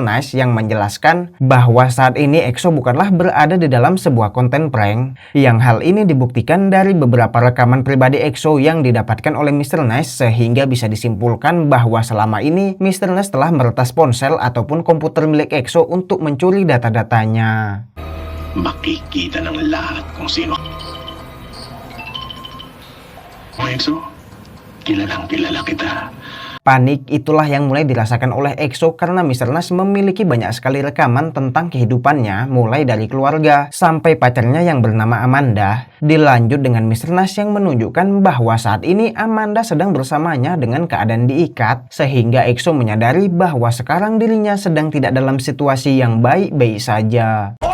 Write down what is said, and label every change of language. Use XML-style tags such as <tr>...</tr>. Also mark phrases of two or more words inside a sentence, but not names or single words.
<id>Nice yang menjelaskan bahwa saat ini EXO bukanlah berada di dalam sebuah konten prank. Yang hal ini dibuktikan dari beberapa rekaman pribadi EXO yang didapatkan oleh Mr. Nice, sehingga bisa disimpulkan bahwa selama ini Mr. Nice telah meretas ponsel ataupun komputer milik EXO untuk mencuri data-datanya.</id> <tl>Makikita ng lahat kung sino. EXO, Kilalang kilala kita.</tl> <id>Panik itulah yang mulai dirasakan oleh EXO karena Mr. Nash memiliki banyak sekali rekaman tentang kehidupannya, mulai dari keluarga sampai pacarnya yang bernama Amanda. Dilanjut dengan Mr. Nash yang menunjukkan bahwa saat ini Amanda sedang bersamanya dengan keadaan diikat, sehingga EXO menyadari bahwa sekarang dirinya sedang tidak dalam situasi yang baik-baik saja.</id>